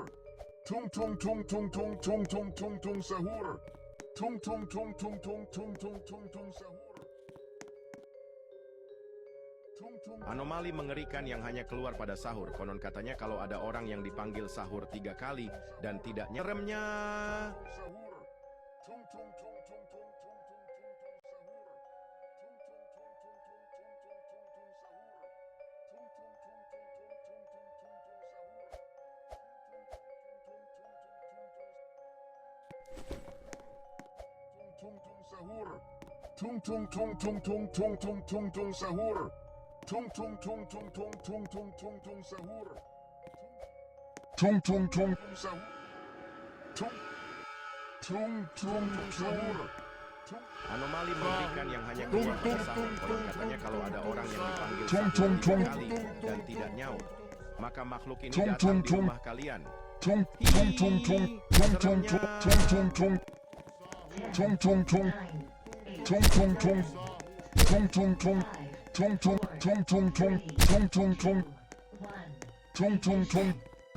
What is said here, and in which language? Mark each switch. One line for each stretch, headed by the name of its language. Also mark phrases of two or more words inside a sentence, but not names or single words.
Indonesian: Tung tung tung tung tung tung tung tung tung sahur. Tung tung tung tung tung tung tung tung tung sahur. Tung tung. Anomali mengerikan yang hanya keluar pada sahur. Konon katanya kalau ada orang yang dipanggil sahur 3 kali dan tidak seremnya. Sahur. Tung tung tung tung tung tung tung tung tung sahur. Tung tung tung tung tung tung tung tung sahur. Tung tung tung tung tung tung tung tung tung sahur. Tung tung tung sahur. Tung tung tung sahur. Anomali mengerikan yang hanya keluar pada sahur. Konon katanya kalau ada orang yang dipanggil Tung, sahur tung, 3 tung. kali dan tidak nyaut, maka makhluk ini Tung, datang tung, di tung. rumah kalian. Tung tung tung tung tung tung tung tung tung. Tung tung tung. 9, 8, Tung tung tung. Tung tung tung. 5, Tung tung 4, tung tung tung 3, tung tung tung 2, 1. tung tung tung